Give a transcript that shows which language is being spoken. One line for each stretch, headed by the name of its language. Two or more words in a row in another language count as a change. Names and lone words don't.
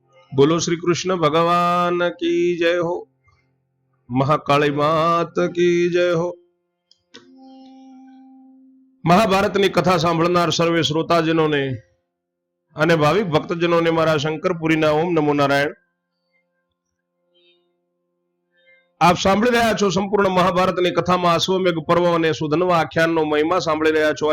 Hindi: बोलो श्री कृष्ण भगवान की जय हो। महाकाली मात की जय हो।
Gujarati: મહાભારતની કથા સાંભળનાર સર્વે શ્રોતાજનોને અને ભાવિક ભક્તજનોને મારા શંકરપુરીના
Sanskrit: ॐ नमो नारायण।
Gujarati: આપ સાંભળી રહ્યા છો સંપૂર્ણ મહાભારતની કથામાં અશ્વમેઘ પર્વ અને સુધન્વા આખ્યાનનો મહિમા સાંભળી રહ્યા છો।